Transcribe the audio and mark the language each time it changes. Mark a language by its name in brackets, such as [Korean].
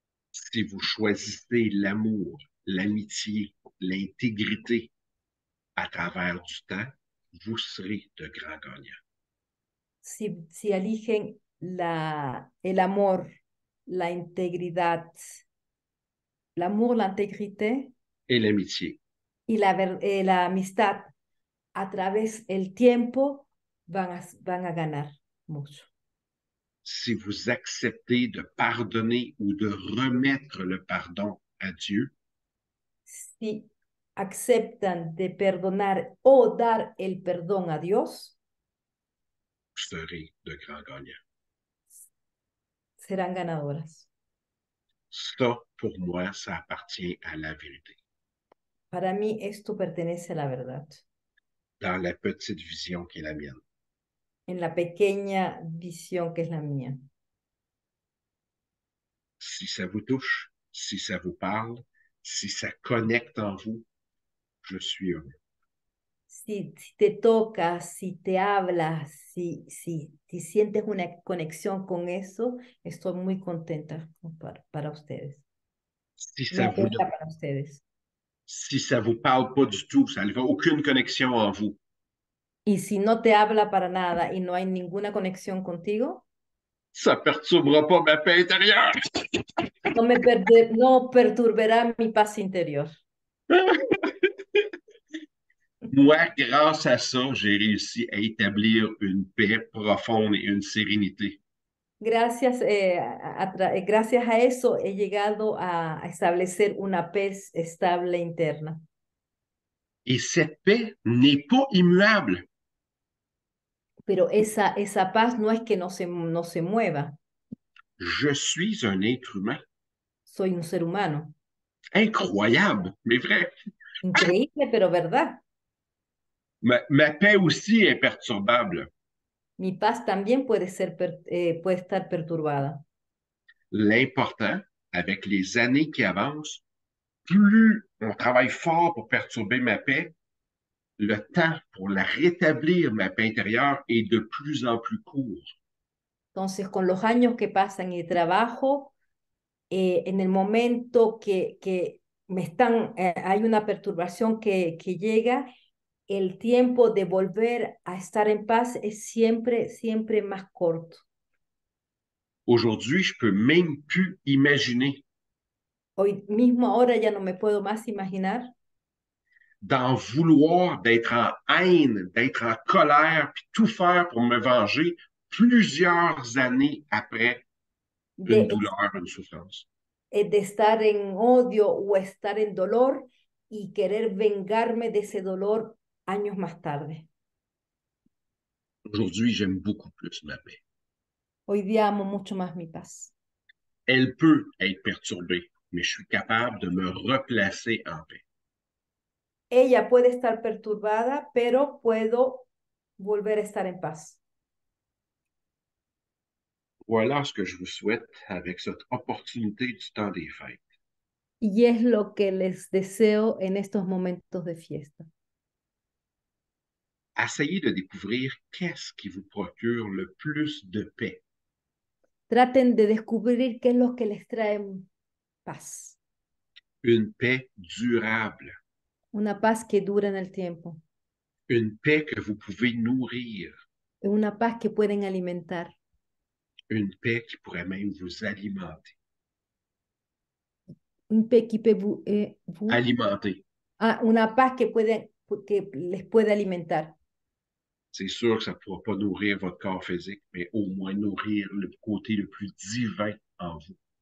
[French] Si vous choisissez l'amour, l'amitié, l'intégrité à travers du temps, vous serez de grands gagnants. [Spanish] Si eligen el amor, la integridad, [French] l'amour, l'intégrité Et l'amitié. [Spanish] y la amistad a través del tiempo, van a ganar mucho. [French] Si vous acceptez de pardonner ou de remettre le pardon à Dieu, [Spanish] Si aceptan de perdonar o dar el perdón a Dios, [French] vous serez de grands gagnants. [Spanish] serán ganadoras. [French] Ça, pour moi, ça appartient à la vérité. [Spanish] Para mí esto pertenece a la verdad, [French] Dans la petite vision qui est la mienne. [Spanish] en la pequeña visión que es la mía. [French] Si ça vous touche, si ça vous parle, si ça connecte en vous, je suis heureux. [Spanish] Si te toca, si te habla, si sientes una conexión con eso, estoy muy contenta para ustedes. [French] Si [Spanish] Me [French] ça vous, [Spanish] alegra para ustedes. [French] si ça vous parle pas du tout, ça n'avait aucune connexion en vous, [Spanish] Y si no te habla para nada y no hay ninguna conexión contigo, [French] ça perturbera pas ma paix intérieure. [Spanish] no perturbará mi paz interior. [French] Moi, grâce à ça, j'ai réussi à établir une paix profonde et une sérénité. [Spanish] Gracias, gracias a eso he llegado a establecer una paz estable interna. [French] Et cette paix n'est pas immuable. [Spanish] Pero esa paz no es que no se mueva. [French] Je suis un être humain. [Spanish] Soy un ser humano. [French] Incroyable, mais vrai. [Spanish] Increíble, pero verdad. [French] Ma paix aussi est perturbable. [Spanish] Mi paz también puede estar perturbada. [French] L'important, avec les années qui avancent, plus on travaille fort pour perturber ma paix, le temps pour la rétablir, ma paix intérieure, est de plus en plus court. [Spanish] Entonces, con los años que pasan y trabajo, en el momento que hay una perturbación que llega, el tiempo de volver a estar en paz es siempre, siempre más corto. [French] Aujourd'hui, je peux même plus imaginer [Spanish] Hoy mismo, ahora ya no me puedo más imaginar [French] d'en vouloir, d'être en haine, d'être en colère, puis tout faire pour me venger plusieurs années après. une de, douleur, une souffrance. [Spanish] de estar en odio o estar en dolor y querer vengarme de ese dolor años más tarde. [French] Aujourd'hui, j'aime beaucoup plus ma paix. [Spanish] Hoy día amo mucho más mi paz. [French] Elle peut être perturbée, mais je suis capable de me replacer en paix. [Spanish] Ella puede estar perturbada, pero puedo volver a estar en paz. [French] Voilà ce que je vous souhaite avec cette opportunité du temps des fêtes. [Spanish] Y es lo que les deseo en estos momentos de fiesta. [French] Essayez de découvrir qu'est-ce qui vous procure le plus de paix. [Spanish] Traten de descubrir qué es lo que les trae paz. [French] Une paix durable, [Spanish] Una paz que dura en el tiempo. [French] une paix que vous pouvez nourrir, [Spanish] Una paz que pueden alimentar. [French] une paix qui pourrait même vous alimenter. Un paix qui peut vous, Alimenter. [Spanish] una paz que les puede alimentar. [French] C'est sûr que ça ne pourra pas nourrir votre corps physique, mais au moins nourrir le côté le plus divin en vous.